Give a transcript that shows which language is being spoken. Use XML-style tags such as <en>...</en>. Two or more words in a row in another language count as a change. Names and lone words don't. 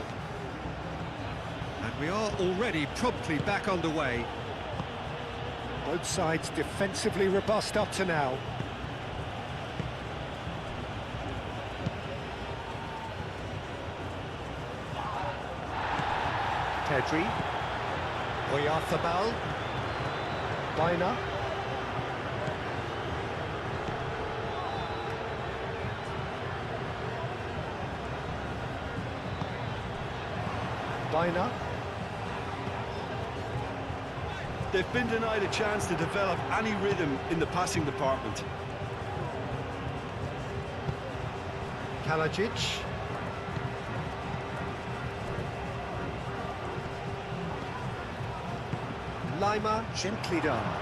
<en>And we are already promptly back underway. Both sides defensively robust up to now. Pedri. Oyarzabal. Baina. Baina. They've been denied a chance to develop any rhythm in the passing department. Kalajic. Lima, gently done.</en>